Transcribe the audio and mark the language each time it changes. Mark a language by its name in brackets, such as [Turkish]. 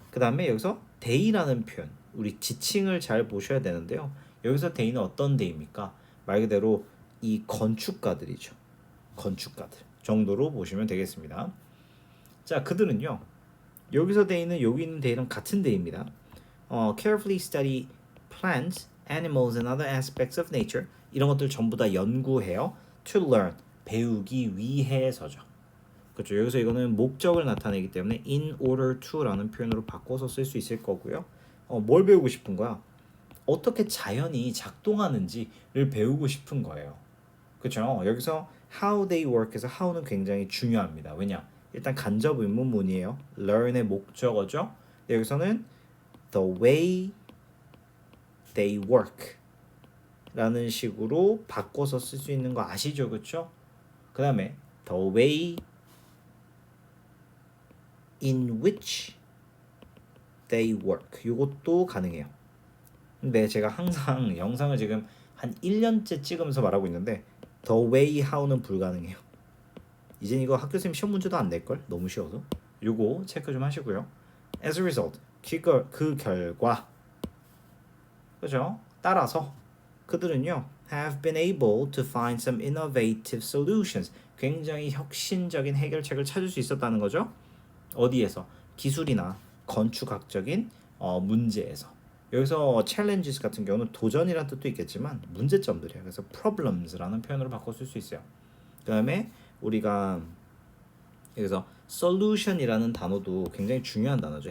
[Korean] 그 다음에 여기서 day라는 표현 우리 지칭을 잘 보셔야 되는데요. 여기서 day는 어떤 day입니까? 말 그대로 이 건축가들이죠. 건축가들 정도로 보시면 되겠습니다. 자, 그들은요. 여기서 day는 여기 있는 day랑 같은 day입니다. [English] carefully study plants, animals and other aspects of nature [Korean] 이런 것들 전부 다 연구해요. [English] to learn [Korean] 배우기 위해서죠. 그렇죠. 여기서 이거는 목적을 나타내기 때문에 [English] in order to [Korean] 라는 표현으로 바꿔서 쓸 수 있을 거고요. 뭘 배우고 싶은 거야? 어떻게 자연이 작동하는지를 배우고 싶은 거예요. 그렇죠. 여기서 [English] how they work [Korean] 에서 how는 굉장히 중요합니다. 왜냐? 일단 간접 의문문이에요. learn의 목적어죠. 여기서는 [English] the way they work [Korean] 라는 식으로 바꿔서 쓸 수 있는 거 아시죠? 그렇죠? 그 다음에 the way [English] in which they work. [Korean] 이것도 가능해요. 근데 제가 항상 영상을 지금 한 1년째 찍으면서 말하고 있는데 [English] the way how [Korean] 는 불가능해요. 이젠 이거 학교쌤 시험 문제도 안 낼걸? 너무 쉬워서. 요거 체크 좀 하시고요. [English] As a result, [Korean] 그 결과, 그죠? 따라서 그들은요 [English] have been able to find some innovative solutions. [Korean] 굉장히 혁신적인 해결책을 찾을 수 있었다는 거죠. 어디에서? 기술이나 건축학적인 문제에서. 여기서 challenges 같은 경우는 도전이라는 뜻도 있겠지만 문제점들이에요. 그래서 problems라는 표현으로 바꿔 쓸 수 있어요. 그 다음에 우리가 여기서 solution이라는 단어도 굉장히 중요한 단어죠.